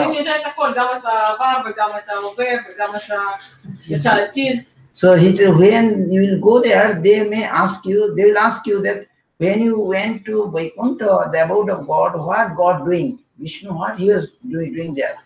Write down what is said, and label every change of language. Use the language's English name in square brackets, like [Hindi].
[Hebrew] אלוהים [English] knows. [Hebrew] יודע את הכל, גם את העבר וגם את ההווה וגם את העתיד. [English] So he said, when you will go there, they will ask you that when you went to Vaikuntha, the abode of God, what God doing? Vishnu, what he was doing there?